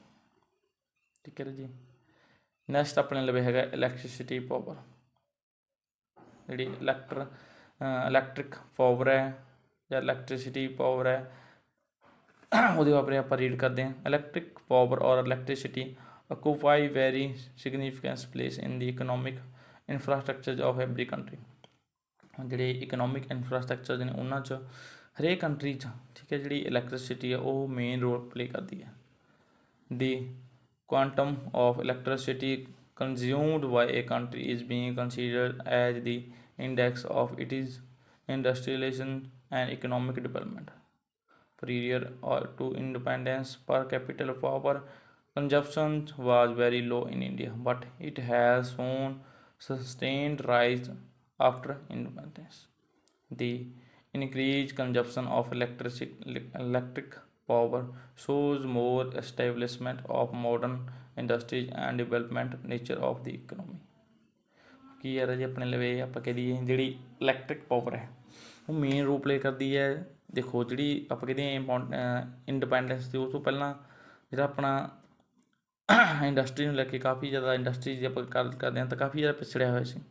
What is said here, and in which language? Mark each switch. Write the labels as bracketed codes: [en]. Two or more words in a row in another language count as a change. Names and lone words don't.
[pa] ਠੀਕ ਹੈ ਜੀ। ਨੈਕਸਟ ਆਪਣੇ ਲਵੇ ਹੈਗਾ [en] electricity power. [pa] ਜਿਹੜੀ [en] electric power [pa] ਹੈ ਜਾਂ [en] electricity power [pa] ਹੈ, ਉਹਦੇ ਬਾਰੇ ਆਪਾਂ ਰੀਡ ਕਰਦੇ ਹਾਂ। [en] electric power ਔਰ ਇਲੈਕਟ੍ਰੀਸਿਟੀ occupy very significant place in the economic infrastructure of every country. [pa] ਜਿਹੜੇ [en] economic infrastructure [pa] ਨੇ ਉਹਨਾਂ 'ਚ ਹਰੇਕ ਕੰਟਰੀ 'ਚ, ਠੀਕ [hi] ठीक है। जिहड़ी इलैक्ट्रिसिटी है वो [en] main role play [hi] करती है। [en] The quantum of electricity consumed by a country is being considered as the index of its industrialization and economic development. Prior to independence, per capita power consumption was very low in India, but it has shown sustained rise after independence. The increased consumption of electric power shows more establishment of modern industries and development nature of the economy। [pa] ਕੀ ਹੈ ਜੀ ਆਪਣੇ ਲਵੇ ਆਪਾਂ ਕਹਿ ਦਈਏ ਜਿਹੜੀ ਇਲੈਕਟ੍ਰਿਕ ਪਾਵਰ ਹੈ ਉਹ [en] main role play [pa] ਕਰਦੀ ਹੈ। ਦੇਖੋ ਜਿਹੜੀ ਆਪਾਂ ਕਹਿੰਦੇ ਇੰਡੀਪੈਂਡੈਂਸ ਦੀ ਉਸ ਤੋਂ ਪਹਿਲਾਂ ਜਿਹੜਾ ਆਪਣਾ ਇੰਡਸਟਰੀ ਨੂੰ ਲੈ ਕੇ ਕਾਫੀ ਜ਼ਿਆਦਾ ਇੰਡਸਟਰੀ ਜੇ ਆਪਾਂ ਗੱਲ ਕਰਦੇ ਹਾਂ ਤਾਂ ਕਾਫੀ ਜ਼ਿਆਦਾ ਪਿਛੜਿਆ ਹੋਇਆ ਸੀ।